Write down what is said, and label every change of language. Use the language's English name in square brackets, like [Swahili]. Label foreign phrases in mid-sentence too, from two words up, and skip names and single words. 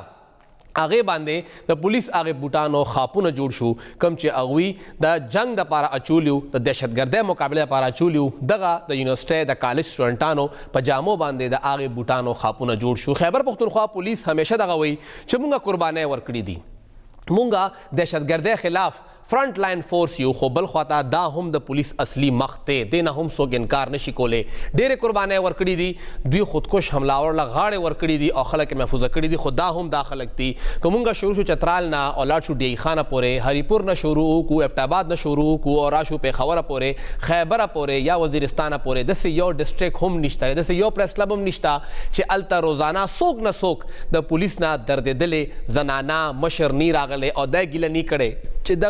[Pashto] هغې باندې د پولیس هغې بوټانو خاپونه جوړ شو کوم چې هغوی د جنگ دپاره اچولي وو، د دهشتګردۍ مقابلې دپاره اچولي وو. دغه د یونیورسټۍ د کالج سټوډنټانو په جامو باندې د هغې بوټانو خاپونه جوړ شو. خیبر پختونخوا پولیس همیشه دغه وایي چې مونږه قربانۍ ورکړي دي، مونږه دهشتګردۍ خلاف [English] front line force [Pashto] یو، خو بل خواته دا هم د پولیس اصلي مخ دی، دې نه هم څوک انکار نشي کولی. ډېرې قربانۍ ورکړي دي، دوی خودکش حملاور له غاړې ورکړي دي او خلک یې محفوظه کړي دي، خو دا هم دا خلک دي. که مونږ شروع شو چترال نه او لاړ شو ډی خانه پورې، هریپور نه شروع وکړو، ابټاباد نه شروع وکړو او راشو پېښوره پورې، خیبره پورې یا وزیرستانه پورې، داسې یو ډسټرک هم نشته، داسې یو پریس کلب هم نشته چې هلته روزانه څوک نه څوک د پولیس نه دردېدلې زنانه مشر نی راغلی او دا ګیله نی کړی چې دغه